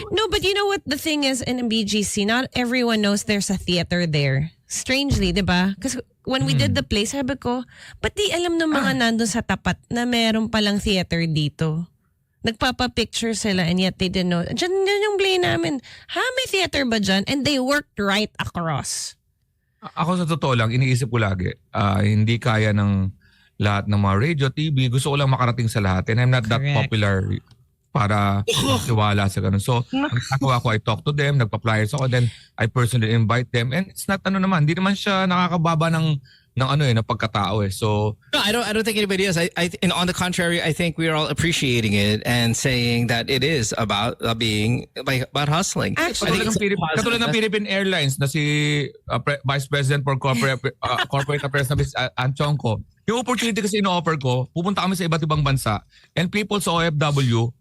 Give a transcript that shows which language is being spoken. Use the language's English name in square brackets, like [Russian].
[English] No, but you know what the thing is in BGC, not everyone knows there's a theater there. [Filipino] Strangely, di ba? [English] Because when we did the play, [Filipino] sabi ko, ba't di alam ng mga nandun sa tapat na meron palang theater dito? Nagpapa-picture sila [English] and yet they didn't know. [Filipino] Diyan yung play namin. May theater ba dyan? [English] And they worked right across. [Filipino] Ako sa totoo lang, iniisip ko lagi, hindi kaya ng lahat ng mga radio, TV. Gusto ko lang makarating sa lahat. [English] And I'm not that Correct. popular [Filipino] para tiwala sa ganun. [English] So, [Filipino] ang ginagawa ko, [English] I talk to them, [Filipino] nagpa-flyers ako, [English] then I personally invite them. And it's not [Filipino] hindi naman siya nakakababa ng pagkatao eh. [English] So, No, I don't think anybody is. And on the contrary, I think we are all appreciating it and saying that it is about being about hustling. Actually, [Filipino] katulad ng Philippine Airlines na si Vice President for Corporate Affairs na Miss Anchong ko. Yung opportunity kasi in-offer ko, pupunta kami sa iba't ibang bansa [English] and people [Filipino] sa OFW,